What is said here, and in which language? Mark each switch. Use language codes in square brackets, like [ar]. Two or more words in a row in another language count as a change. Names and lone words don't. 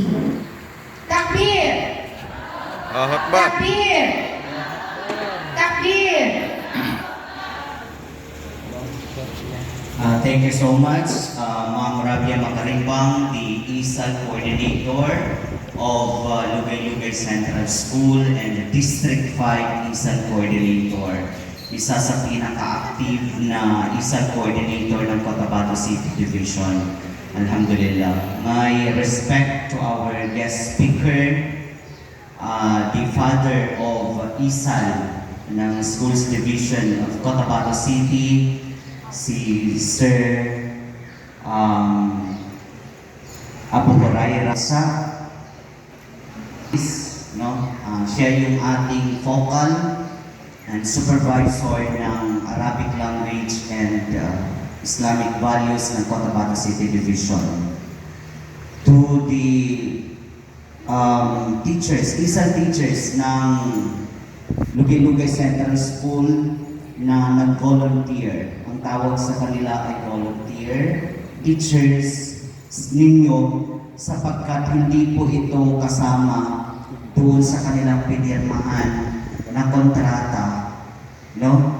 [ar] Takbir! Takbir! Takbir! [en] Thank you so much, Ma'am Rabia Makarimbang, the ESAL Coordinator of Lugay-Lugay Central School and the District 5 ESAL Coordinator. [tl] Isa sa pinaka-active na [en] ESAL Coordinator [tl] ng Cotabato City Division. [en] Alhamdulillah. My respect to our guest speaker, the father of ESAL, ng Schools Division of Cotabato City, si Sir Abu Hurairah sa no? [tl] Siya yung ating [en] focal and supervisor [tl] ng Arabic Language and Islamic Values ng Cotabato City Division. [en] To the teachers, ISAL teachers [tl] ng Lugay-Lugay Central School na nag-volunteer. Ang tawag sa kanila ay [en] volunteer teachers [tl] ninyo sapagkat hindi po ito kasama doon sa kanilang pinirmahan na kontrata, no?